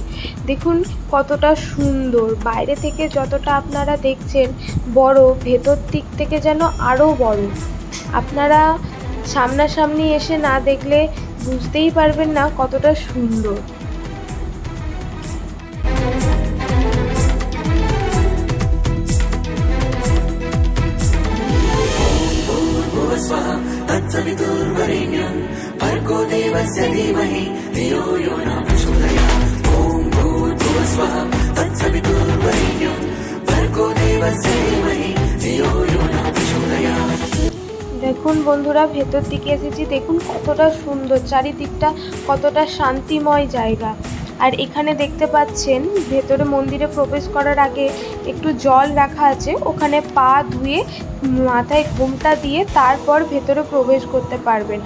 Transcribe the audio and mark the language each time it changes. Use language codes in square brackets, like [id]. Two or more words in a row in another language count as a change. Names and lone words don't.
[bn] দেখুন কতটা সুন্দর, বাইরে থেকে যতটা আপনারা দেখছেন বড়, ভেতর দিক থেকে যেন আরও বড়। আপনারা সামনাসামনি এসে না দেখলে বুঝতেই পারবেন না কতটা সুন্দর। [sa] तत्सवितुर्वरेण्यं भर्गो देवस्य धीमहि धियो यो नः प्रचोदयात्। ॐ भूर्भुवः स्वः तत्सवितुर्वरेण्यं भर्गो देवस्य धीमहि धियो यो नः प्रचोदयात्। [bn] দেখুন বন্ধুরা ভেতর দিকে এসেছি, দেখুন কতটা সুন্দর, চারিদিকটা কতটা শান্তিময় জায়গা। আর এখানে দেখতে পাচ্ছেন ভেতরে মন্দিরে প্রবেশ করার আগে একটু জল রাখা আছে, ওখানে পা ধুয়ে মাথায় ঘোমটা দিয়ে তারপর ভেতরে প্রবেশ করতে পারবেন।